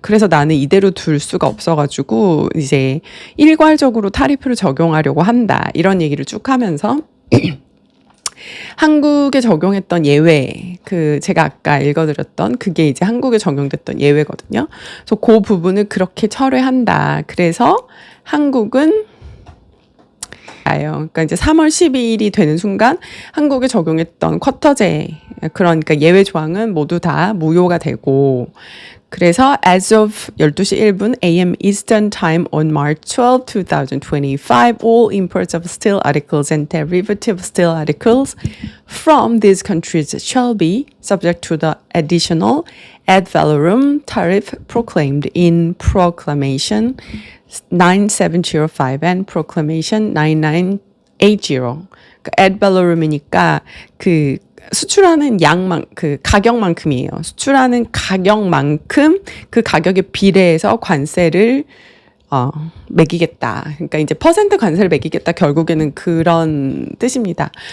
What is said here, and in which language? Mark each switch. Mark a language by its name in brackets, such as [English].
[Korean] 그래서 나는 이대로 둘 수가 없어가지고 이제 일괄적으로 타리프를 적용하려고 한다. 이런 얘기를 쭉 하면서 한국에 적용했던 예외, 제가 아까 읽어드렸던 그게 이제 한국에 적용됐던 예외거든요. 그래서 그 부분을 그렇게 철회한다. 그래서 한국은 그러니까 이제 3월 12일이 되는 순간 한국에 적용했던 쿼터제, 그러니까 예외 조항은 모두 다 무효가 되고, [English] 그래서 as of [Korean] 12시 1분 [English] AM Eastern Time on March 12, 2025, all imports of steel articles and derivative steel articles from these countries shall be subject to the additional ad valorem tariff proclaimed in Proclamation 9705 and Proclamation 9980. [Korean] ad valorem이니까 수출하는 가격만큼이에요. 수출하는 가격만큼 그 가격에 비례해서 관세를 매기겠다. 그러니까 이제 퍼센트 관세를 매기겠다. 결국에는 그런 뜻입니다.